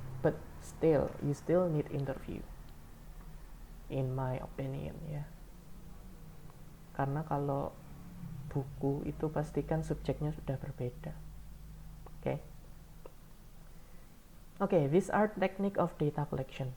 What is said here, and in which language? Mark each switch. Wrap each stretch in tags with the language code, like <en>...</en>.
<en>But still, you still need interview. In my opinion ya.</en> <id>Karena kalau buku itu pastikan subjeknya sudah berbeda. Oke.</id> <en>Oke, these are technique of data collection.</en>